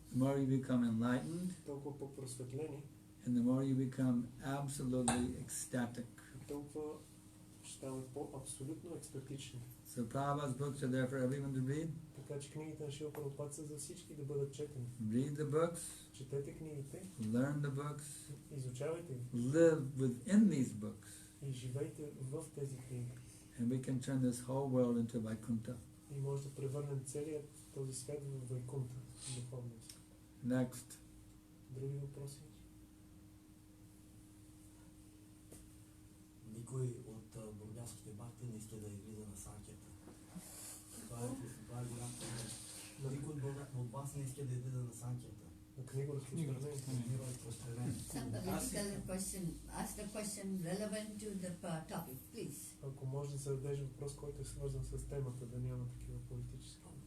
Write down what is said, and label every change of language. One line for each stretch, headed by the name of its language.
English: the more you become enlightened,
Bulgarian: толкова по-просветлени
English: and the more you become absolutely ecstatic.
Bulgarian: и толкова ще ставаме по-абсолютно екстатични.
English: So Prabhupada's books are there for everyone to read.
Bulgarian: Така че книгите на Шрила Прабхупад са за всички да бъдат четени.
English: Read the books,
Bulgarian: Четете книгите,
English: learn the books,
Bulgarian: изучавайте ги
English: live within these books,
Bulgarian: и живейте в тези книги.
English: and we can turn this whole world into Vaikuntha.
Bulgarian: И може да превърнем целият този свят в Вайкунта, духовност.
English: Next.
Bulgarian: Други въпроси? Никой от бургяските бакти не иска да излиза на санкета. Това е голям проблем. Никой от вас не иска да излиза на санкета. На книга разпространение. Книга разпространение.
English: Ask the question relevant to the topic, please.
Bulgarian: Ако може да зададеш въпрос, който е свързан с темата, да няма такива политически.